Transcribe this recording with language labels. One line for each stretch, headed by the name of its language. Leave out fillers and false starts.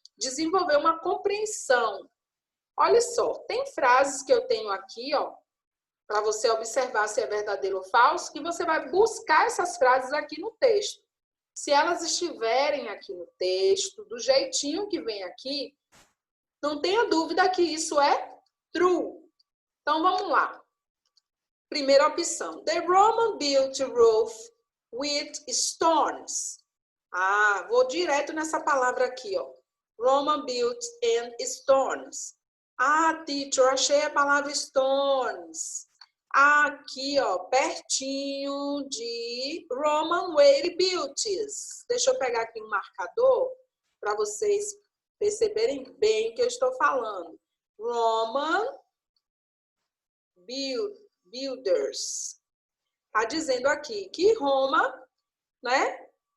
Portuguese: desenvolver uma compreensão. Olha só, tem frases que eu tenho aqui, ó, para você observar se é verdadeiro ou falso, que você vai buscar essas frases aqui no texto. Se elas estiverem aqui no texto, do jeitinho que vem aqui, não tenha dúvida que isso é true. Então, vamos lá. Primeira opção.
English: The Roman built roof with stones.
Portuguese: Ah, vou direto nessa palavra aqui, ó.
English: Roman built and stones.
Portuguese: Ah, teacher, achei a palavra stones. Aqui, ó, pertinho de
English: Roman were built.
Portuguese: Deixa eu pegar aqui um marcador para vocês perceberem bem o que eu estou falando.
English: Roman builders.
Portuguese: Está dizendo aqui que Roma, né?